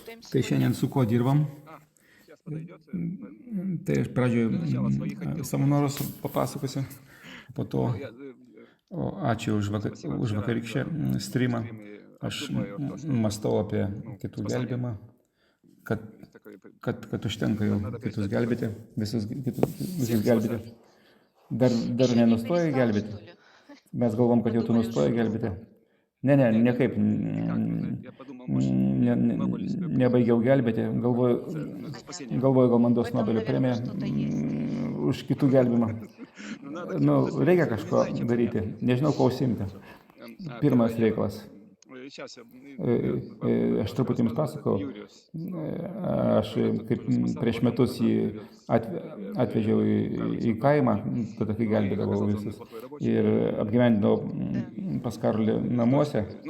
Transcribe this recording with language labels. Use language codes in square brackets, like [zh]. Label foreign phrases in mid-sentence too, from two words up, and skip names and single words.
[lt] Tai šiandien su kuo dirbam? [ru] Сейчас подойдет. [lt] Tai aš pradžioje [ru] Начало своих хотел. [lt] savo norus papasakosiu, po to [ru] Ну, я [lt] ačiū už [ru] спасибо вчера [lt] vakarykščią [ru] за [lt] streamą. [ru] стрим и [lt] Aš [ru] обдумываю то, что [lt] mąstau apie [ru] ну, [lt] kitų [ru] спасение. [lt] gelbimą, kad, [ru] Есть такой [lt] kad užtenka jau [ru] Надо [lt] kitus [ru] перестать [lt] gelbėti, visus [ru] всех [lt] gelbėti. [ru] спасать. [lt] Dar [ru] Еще не [lt] nenustoja [ru] перестал, [lt] gelbėti. [ru] что ли? [lt] Mes galvom, kad jau tu [ru] Подумали, [lt] nustoji [ru] что [lt] gelbėti. [ru] устал. [lt] Ne, [ru] Не, [lt] niekaip [ru] никак. Я подумал, может, Нобель себе [lt] nebaigiau gelbėti. [ru] за спасение. [lt] Galvoju, gal man duos [ru] В этом, [lt] Nobelio [ru] наверное, [lt] premiją [ru] что-то есть. [lt] už kitų gelbimą. [ru] Ну, надо [lt] Nu, [ru] чем-то [lt] reikia [ru] заниматься. Не [lt] kažko [ru] знаю, чем [lt] daryti. [ru] заняться. [lt] Nežinau, kuo užsiimti. [ru] Первое [lt] Pirmas [ru] дело. [lt] reikalas. [ru] Сейчас [lt] Aš truputį jums pasakau. Aš kaip prieš metus jį atvežiau į kaimą, tada kai gelbėdavau visus. Ir apgyvendinau pas Karolį namuose.